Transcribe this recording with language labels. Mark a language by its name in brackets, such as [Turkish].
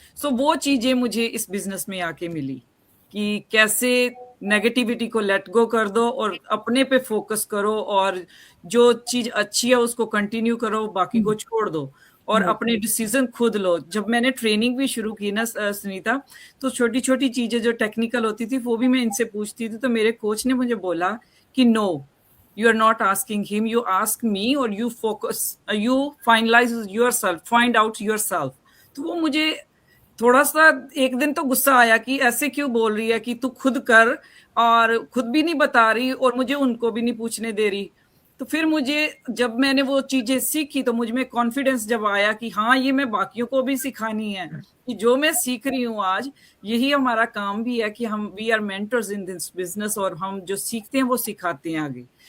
[Hindi] सो वो चीजें मुझे इस बिजनेस में आके मिली कि कैसे नेगेटिविटी को लेट गो कर दो और अपने पे फोकस करो, और जो चीज अच्छी है उसको कंटिन्यू करो, बाकी को छोड़ दो और अपने डिसीजन खुद लो। जब मैंने ट्रेनिंग भी शुरू की ना सुनीता, तो छोटी छोटी चीजें जो टेक्निकल होती थी वो भी मैं इनसे पूछती थी। तो मेरे कोच ने मुझे बोला कि no, [English] you are not asking him, you ask me, or you focus, you finalize yourself, find out yourself। [Hindi] तो वो मुझे थोड़ा सा एक दिन तो गुस्सा आया कि ऐसे क्यों बोल रही है कि तू खुद कर, और खुद भी नहीं बता रही और मुझे उनको भी नहीं पूछने दे रही। तो फिर मुझे जब मैंने वो चीजें सीखी तो मुझ में कॉन्फिडेंस जब आया कि हाँ ये मैं बाकियों को भी सिखानी है, कि जो मैं सीख रही हूँ आज यही हमारा काम भी है कि हम [English] we are mentors in this business, [Hindi] और हम जो सीखते हैं वो सिखाते हैं आगे।